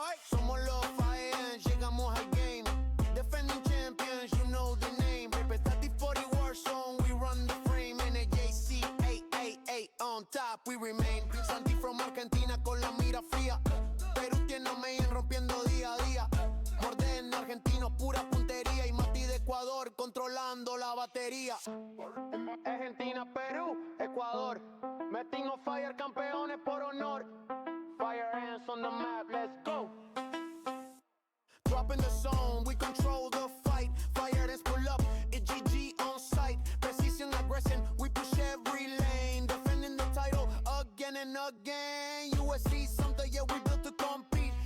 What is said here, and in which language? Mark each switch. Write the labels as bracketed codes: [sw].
[es] Somos los fire ants, llegamos al game. [en] Defending champions, you know the name. Representative 40 war zone, we run the frame. NJCAAE on top, we remain. [es] Santi from Argentina con la mira fría. Perú tiene a Mayen rompiendo día a día. Morden argentino, pura puntería. Y Mati de Ecuador controlando la batería. Argentina, Perú, Ecuador. [en] Meeting on fire, [es] campeones por honor. [en] Fire ants on the map, let's go. Drop in the zone, we control the fight. Fire ants pull up, it's GG on sight. Precision, aggression, we push every lane. Defending the title again and again. USC, Sumter, yeah, we built to compete.